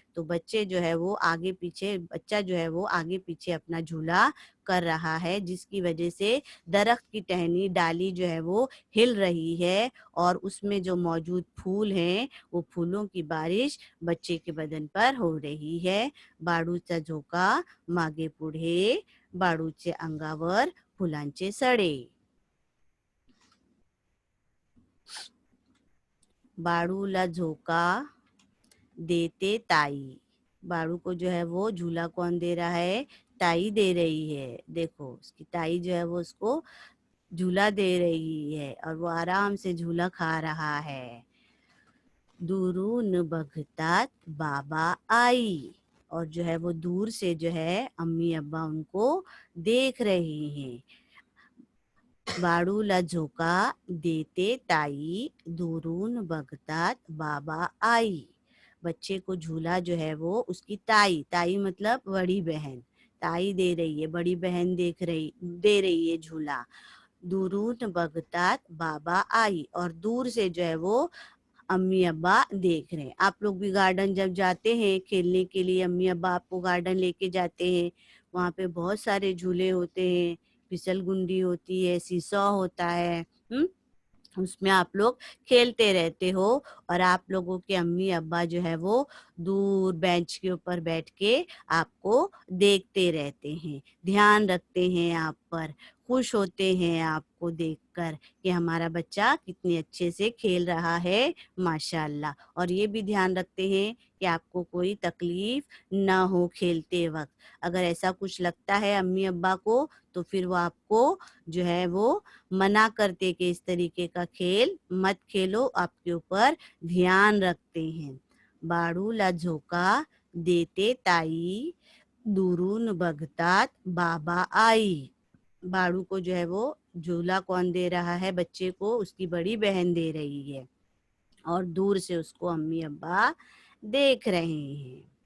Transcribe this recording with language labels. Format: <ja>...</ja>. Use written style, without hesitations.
<hi>तो बच्चा जो है वो आगे पीछे अपना झूला कर रहा है, जिसकी वजह से दरख्त की टहनी डाली जो है वो हिल रही है और उसमें जो मौजूद फूल हैं वो फूलों की बारिश बच्चे के बदन पर हो रही है।</hi> <mr>बाळूचा झोका मागे पुढे, बाळूचे अंगावर फुलांचे सडे। बाळूला झोका देते ताई।</mr> <hi>बाळू को जो है वो झूला कौन दे रहा है? ताई दे रही है। देखो उसकी ताई जो है वो उसको झूला दे रही है और वो आराम से झूला खा रहा है।</hi> <mr>दुरून बघतात बाबा आई,</mr> <hi>और जो है वो दूर से जो है अम्मी अब्बा उनको देख रहे हैं।</hi> <mr>बाळूला झोका देते ताई, दुरून बघतात बाबा आई।</mr> <hi>बच्चे को झूला जो है वो उसकी ताई, ताई मतलब बड़ी बहन, ताई दे रही है, बड़ी बहन दे रही है झूला।</hi> <mr>दुरून बघतात बाबा आई,</mr> <hi>और दूर से जो है वो अम्मी अब्बा देख रहे हैं। आप लोग भी गार्डन जब जाते हैं खेलने के लिए, अम्मी अब्बा आपको गार्डन लेके जाते हैं, वहाँ पे बहुत सारे झूले होते हैं, फिसल गुंडी होती है, सीसॉ होता है। हम्म। उसमें आप लोग खेलते रहते हो और आप लोगों के अम्मी अब्बा जो है वो दूर बेंच के ऊपर बैठ के आपको देखते रहते हैं, ध्यान रखते हैं आप पर, खुश होते हैं आपको देखकर कि हमारा बच्चा कितने अच्छे से खेल रहा है, माशाल्लाह। और ये भी ध्यान रखते हैं कि आपको कोई तकलीफ ना हो खेलते वक्त। अगर ऐसा कुछ लगता है अम्मी अब्बा को तो फिर वो आपको जो है वो मना करते कि इस तरीके का खेल मत खेलो, आपके ऊपर ध्यान रखते हैं।</hi> <mr>बाळूला झोका देते ताई, दुरून बघतात बाबा आई।</mr> <hi>बाळू को जो है वो झूला कौन दे रहा है? बच्चे को उसकी बड़ी बहन दे रही है और दूर से उसको अम्मी अब्बा देख रहे हैं।</hi>